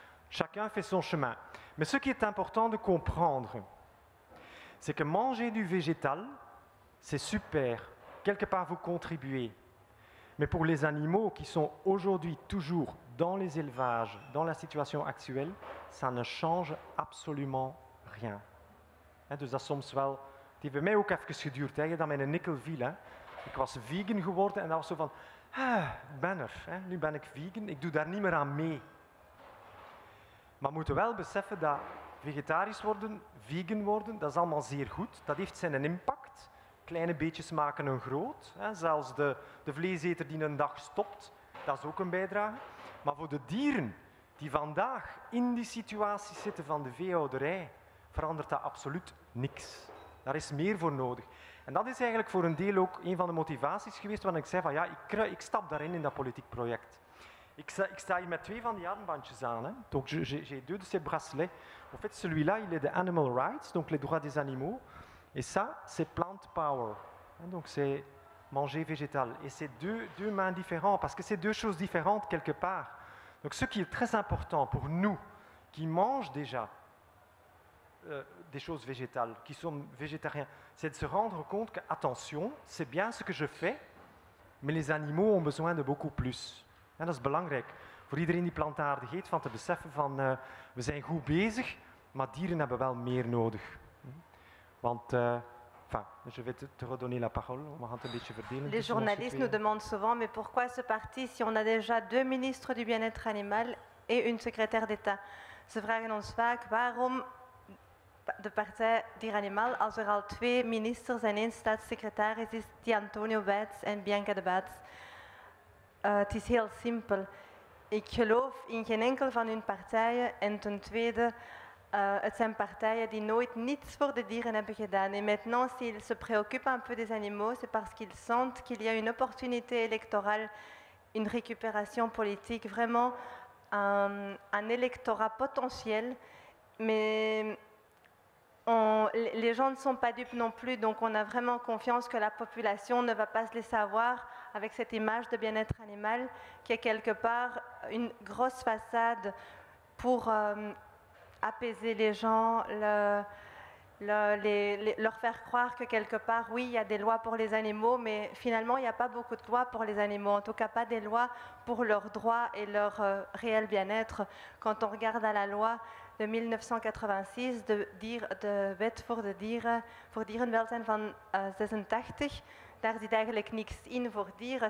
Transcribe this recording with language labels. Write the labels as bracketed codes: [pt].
[fr] Chacun fait son chemin. Mais ce qui est important de comprendre, c'est que manger du végétal, c'est super, quelque part vous contribuez. Mais pour les animaux qui sont aujourd'hui toujours dans les élevages, dans la situation actuelle, ça ne change absolument rien. [nl] He, dus dat soms wel, het heeft bij mij ook even geduurd, hè, dat mijn nikkel viel. Hè. Ik was vegan geworden en dat was zo van, ik ben er, hè, nu ben ik vegan, ik doe daar niet meer aan mee. Maar we moeten wel beseffen dat vegetarisch worden, vegan worden, dat is allemaal zeer goed. Dat heeft zijn impact. Kleine beetjes maken een groot. Hè. Zelfs de vleeseter die een dag stopt, dat is ook een bijdrage. Maar voor de dieren die vandaag in die situatie zitten van de veehouderij, verandert dat absoluut niks. Daar is meer voor nodig. En dat is eigenlijk voor een deel ook een van de motivaties geweest waarin ik zei van ja, ik stap daarin in dat politiek project. Ik sta hier met 2 van die armbandjes aan. Hè. [fr] Donc j'ai 2 de ces bracelets. En fait, celui-là, il est de Animal Rights, donc les droits des animaux. Et ça, c'est Plant Power. Donc c'est manger végétal. Et c'est deux mains différentes, parce que c'est 2 choses différentes quelque part. Donc ce qui est très important pour nous, qui mangent déjà des choses végétales, qui sont végétariens, c'est de se rendre compte que, attention, c'est bien ce que je fais, mais les animaux ont besoin de beaucoup plus. [nl] En dat is belangrijk voor iedereen die plantaardig eet, van te beseffen van we zijn goed bezig, maar dieren hebben wel meer nodig. Want, [fr] enfin, je vais te redonner la parole, on va un [nl] beetje verdelen. [fr] Les journalistes nous demandent souvent, mais pourquoi ce parti si on a déjà 2 ministres du bien-être animal et une secrétaire d'État? [nl] Ze vragen ons vaak, waarom de Partij Dier Animal als er al 2 ministers en 1 staatssecretaris is, die Antonio Wijts en Bianca de Baets. Het is heel simpel. Ik geloof in geen enkel van hun partijen en ten tweede, het zijn partijen die nooit niets voor de dieren hebben gedaan. [fr] Et maintenant, s'ils se préoccupent un peu des animaux, c'est parce qu'ils sentent qu'il y a une opportunité électorale, une récupération politique, vraiment un électorat potentiel. Mais les gens ne sont pas dupes non plus, donc on a vraiment confiance que la population ne va pas se laisser avoir avec cette image de bien-être animal qui est quelque part une grosse façade pour apaiser les gens, leur faire croire que quelque part, oui, il y a des lois pour les animaux, mais finalement, il n'y a pas beaucoup de lois pour les animaux, en tout cas pas des lois pour leurs droits et leur réel bien-être. Quand on regarde à la loi de 1986, [nl] de wet voor dierenwelzijn van 86, daar zit eigenlijk niks in voor dieren.